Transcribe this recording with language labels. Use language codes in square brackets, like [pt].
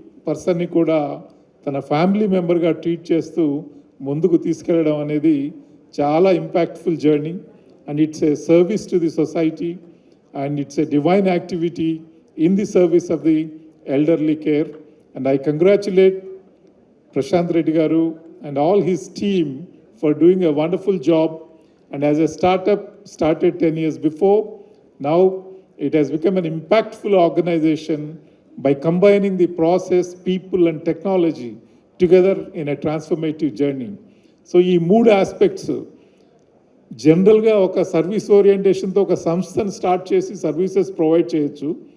[te] పర్సన్ని కూడా తన ఫ్యామిలీ మెంబర్గా ట్రీట్ చేస్తూ ముందుకు తీసుకెళ్ళడం అనేది చాలా impactful journey [en] And it's a service to the society and it's a divine activity in the service of the elderly care and I congratulate Prashant Reddy Garu and all his team for doing a wonderful job. And as a startup started 10 years before, now it has become an impactful organization by combining the process, people and technology together in a transformative journey. [te] So ఈ మూడు aspects జనరల్గా ఒక service ఓరియంటేషన్తో ఒక సంస్థను start చేసి services provide చేయొచ్చు.